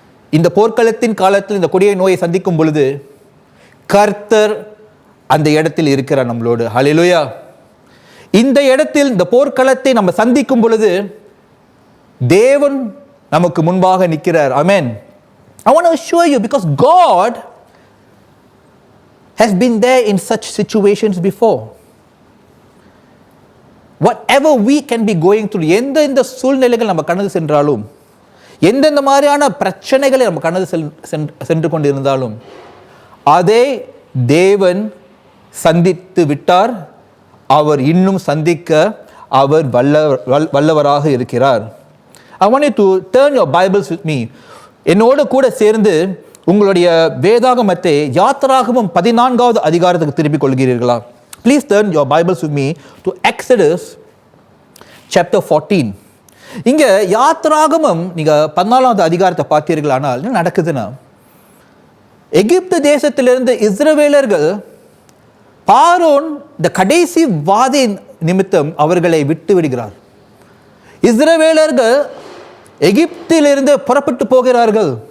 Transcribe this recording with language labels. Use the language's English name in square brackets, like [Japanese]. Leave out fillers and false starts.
[Tamil] இந்த போர்க்களத்தின் காலத்தில் இந்த கொடிய நோயை சந்திக்கும் பொழுது கர்த்தர் அந்த இடத்தில் இருக்கிறார் நம்மளோடு. ஹல்லேலூயா. இந்த இடத்தில், இந்த போர்க்களத்தை நம்ம சந்திக்கும் பொழுது தேவன் நமக்கு முன்பாக நிற்கிறார். ஆமென். [English] I want to assure you, because God has been there in such situations before. Whatever we can be going through, [Tamil] எந்த சூழ்நிலைகள் நம்ம கடந்து சென்றாலும், எந்தெந்த மாதிரியான பிரச்சனைகளை நம்ம கடந்து சென்று கொண்டிருந்தாலும், அதை தேவன் சந்தித்து விட்டார். அவர் இன்னும் சந்திக்க அவர் வல்லவராக இருக்கிறார். [English] I want you to turn your Bibles with me. [Tamil] என்னோடு கூட சேர்ந்து உங்களுடைய வேதாகமத்தை யாத்திராகமம் 14வது அதிகாரத்துக்கு திருப்பிக் கொள்கிறீர்களா? [English] Please turn your Bibles with me to Exodus chapter 14. [Tamil] இங்க யாத்திராகமம் நீங்க 14வது அதிகாரத்தை பார்த்தீர்களானால் என்ன நடக்குதுன்னா, எகிப்து தேசத்திலிருந்து இஸ்ரவேலர்கள் பார்வோன் இந்த கடைசி வாதை நிமித்தம் அவர்களை விட்டு விடுகிறார். இஸ்ரவேலர்கள் எகிப்திலிருந்து புறப்பட்டு போகிறார்கள்.